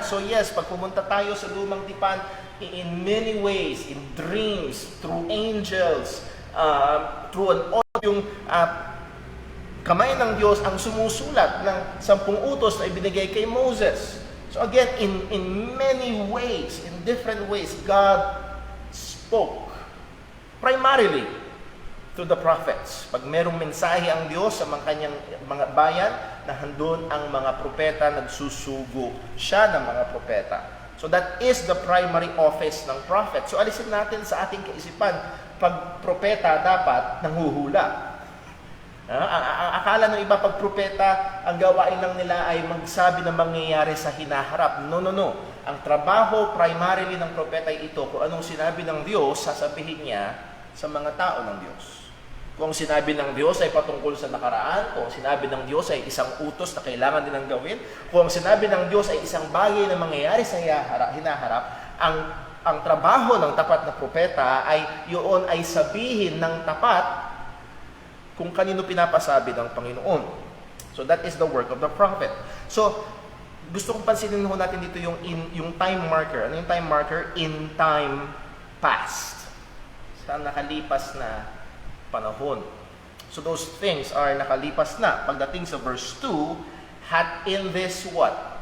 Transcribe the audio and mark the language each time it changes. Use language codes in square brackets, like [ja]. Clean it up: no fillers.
[tl] So yes, pag pumunta tayo sa lumang tipan, [en] in many ways, in dreams, through angels, [tl] through yung kamay ng Diyos ang sumusulat ng 10 utos na ibinigay kay Moses. [en] So again, in many ways, in different ways, God spoke primarily to the prophets. [tl] Pag merong mensahe ang Diyos sa kanyang mga bayan, nahandun ang mga propeta, nagsusugo siya ng mga propeta. [en] So that is the primary office ng prophet. [tl] So alisin natin sa ating kaisipan, pag propeta dapat nanghuhula. Akala ng iba pag propeta, ang gawain lang nila ay magsabi ng mangyayari sa hinaharap. No. Ang trabaho primarily ng propeta ay ito, kung anong sinabi ng Diyos, sasabihin niya sa mga tao ng Diyos. Kung sinabi ng Diyos ay patungkol sa nakaraan, kung sinabi ng Diyos ay isang utos na kailangan din ang gawin, kung sinabi ng Diyos ay isang bagay na mangyayari sa hinaharap, ang trabaho ng tapat na propeta ay yun ay sabihin ng tapat kung kanino pinapasabi ng Panginoon. [en] So that is the work of the prophet. [tl] So gusto kong pansinin ho natin dito yung time marker. Ano yung time marker? [en] In time past. [tl] Sa nakalipas na panahon. [en] So those things are [tl] nakalipas na. Pagdating sa [en] verse 2, had in this what?